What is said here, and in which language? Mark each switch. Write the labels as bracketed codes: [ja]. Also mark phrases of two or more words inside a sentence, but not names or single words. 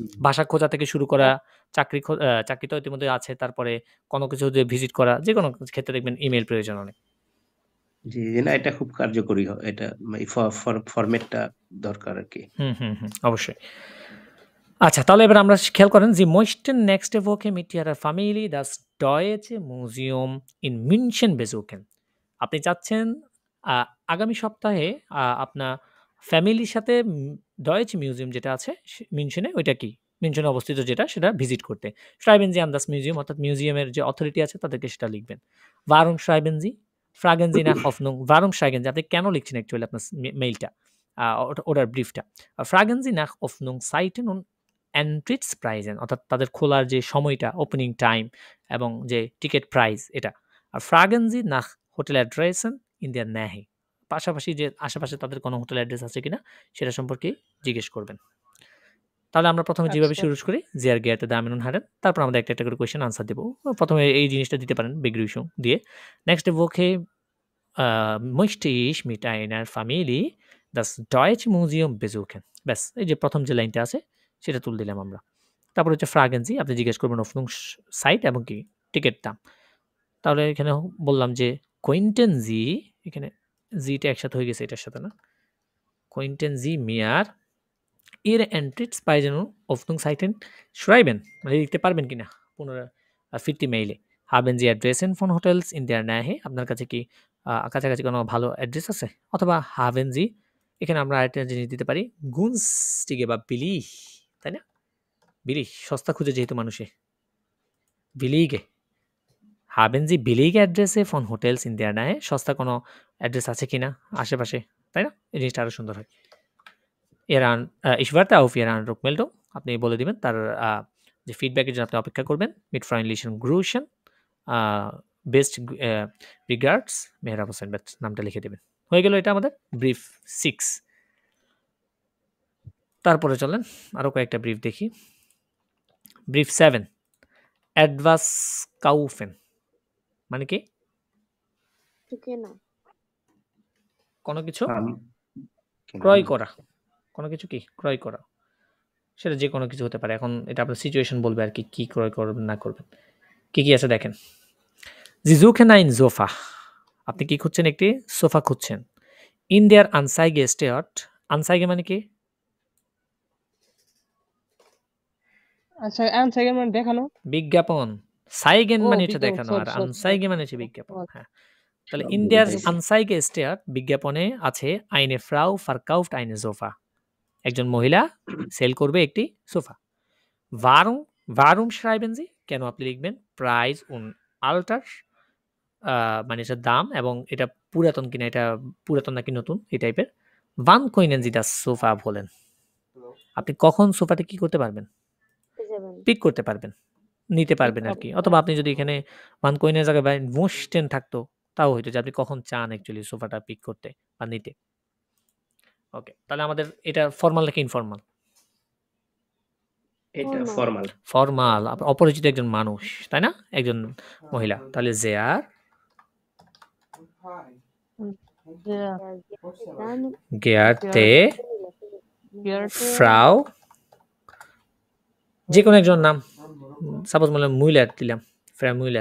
[bn] ভাষা খোঁজা থেকে শুরু করা, চাকরি তো ইতিমধ্যে আছে, তারপরে কোনো কিছু যে ভিজিট করা, যে কোনো ক্ষেত্রে দেখবেন ইমেইল প্রয়োজন অনেক। জি, জি, না এটা খুব কার্যকরী এটা ফরম্যাটটা দরকার আর কি। অবশ্যই। আচ্ছা, তাহলে এবার আমরা খেয়াল করেন যে [de] möchten nächste Woche mit ihrer Familie das Deutsche Museum in München besuchen। [bn] আপনি চাচ্ছেন আগামী সপ্তাহে আপনার ফ্যামিলির সাথে ডয়েচ মিউজিয়াম যেটা আছে মিনশনে, ওইটা কি মিনশনে অবস্থিত যেটা, সেটা ভিজিট করতে। [de] schreiben Sie an das Museum, [bn] অর্থাৎ মিউজিয়ামের যে অথরিটি আছে তাদেরকে সেটা লিখবেন। [de] warum schreiben Sie? fragen Sie nach Hoffnung, warum schreiben Sie, [bn] আপনি কেন লিখছেন অ্যাকচুয়ালি আপনার মেইলটা, ওটার ব্রিফটা। [de] fragen Sie nach Öffnungszeiten und Eintrittspreisen, [bn] অর্থাৎ তাদের খোলার যে সময়টা, ওপেনিং টাইম এবং যে টিকিট প্রাইস এটা। [de] আর fragen Sie nach Hoteladressen in der Nähe, [bn] পাশাপাশি যে আশেপাশে তাদের কোনো হোটেল অ্যাড্রেস আছে কিনা সেটা সম্পর্কে জিজ্ঞেস করবেন। তাহলে আমরা প্রথমে যেভাবে শুরু করি, [de] Sehr geehrte Damen und Herren, [bn] তারপর আমাদের একটা করে কোয়েশ্চেন আনসার দেবো। প্রথমে এই জিনিসটা দিতে পারেন বেগ্রিউশন দিয়ে। [de] নেক্সট ওকে möchte ich mit einer Familie das Deutsche Museum besuchen, [bn] ব্যাস, এই যে প্রথম যে লাইনটা আছে সেটা তুলে দিলাম আমরা। তারপর হচ্ছে [de] fragen Sie, [bn] আপনি জিজ্ঞেস করবেন Öffnungszeit এবং কি টিকিট দাম। তাহলে এখানে বললাম যে [de] könnten Sie, [bn] এখানে জিটা একসাথে হয়ে গেছে এটার সাথে, না [de] Könnten Sie mir Ihre Eintrittspreise Öffnungszeiten schreiben? [bn] মানে লিখতে পারবেন কিনা 50 মেইলে। [de] Haben Sie Adressen von Hotels in der Nähe? [bn] আপনার কাছে কি কাছাকাছি কোনো ভালো অ্যাড্রেস আছে? অথবা [de] haben Sie, [bn] এখানে আমরা আরেকটা জিনিস দিতে পারি, günstige বা billig, তাই না? billig সস্তা খুঁজে যেহেতু মানুষে, billige। [de] Haben Sie billige Adresse von Hotels in der Nähe? [bn] সস্তা কোনো অ্যাড্রেস আছে কিনা আশেপাশে, তাই না? এই জিনিসটা আরো সুন্দর হয়। [de] Ich warte auf Ihre Rückmeldung, [bn] আপনি বলে দিবেন তার যে ফিডব্যাকের জন্য আপনি অপেক্ষা করবেন। [de] Mit freundlichen Grüßen, [en] best regards, [bn] মেহরাব হোসেন ব্যাট নামটা লিখে দেবেন। হয়ে গেল এটা আমাদের ব্রিফ 6। তারপরে চলেন আরো কয়েকটা ব্রিফ দেখি। ব্রিফ 7, [de] etwas kaufen [bn] মানে কি? কেনা। কোনো কিছু কেনা। ক্রয় করা। কোনো কিছু কি ক্রয় করা, সেটা যে কোনো কিছু হতে পারে। এখন এটা আপনার সিচুয়েশন বলবে আর কি, কি ক্রয় করবেন না করবেন। কি কি আছে দেখেন। [de] Sie suchen ein Sofa, [bn] আপনি কি খুঁজছেন? একটি সোফা খুঁজছেন। [de] In der Anzeige steht, [bn] Anzeige মানে কি? আচ্ছা আনসাইগের মানে দেখানো। বিজ্ঞাপন। Zeigen ও মানে এটা বিজ্ঞাপন, দেখানো, আর [en] sorry, [bn] Anzeige মানে হচ্ছে বিজ্ঞাপন। [en] sorry. [bn] হ্যাঁ, তাহলে সব [de] in [bn] বুঝে [de] der [bn] পাইছি। [de] Anzeige steht, [bn] বিজ্ঞাপনে আছে [de] eine Frau verkauft eine Sofa, [bn] একজন মহিলা সেল করবে একটি সোফা। [de] Warum schreiben Sie, [bn] কেন আপনি লিখবেন? [de] Preis und Alter, [bn] মানে এটার দাম এবং এটা পুরাতন কিনা, এটা পুরাতন নাকি নতুন এই টাইপের। [de] Wann können Sie das Sofa holen, [bn] আপনি কখন সোফাটা কি করতে পারবেন? পিক করতে পারবেন, নিতে পারবেন আর কি। অথবা আপনি যদি এখানে [de] wann können [bn] এর জায়গায় möchten থাকতো তাও হইতো যে আপনি কখন চান অ্যাকচুয়ালি সোফাটা পিক করতে বা নিতে। ওকে, তাহলে আমাদের এটা ফর্মাল নাকি ইনফর্মাল? এটা ফর্মাল। ফর্মাল, অপরিচিত একজন মানুষ, তাই না? একজন মহিলা। তাহলে [de] Sehr geehrte Frau, [bn] যে কোনো একজন নাম, সাপোজ বললাম মুইলার দিলাম, ফ্রা মুইলার।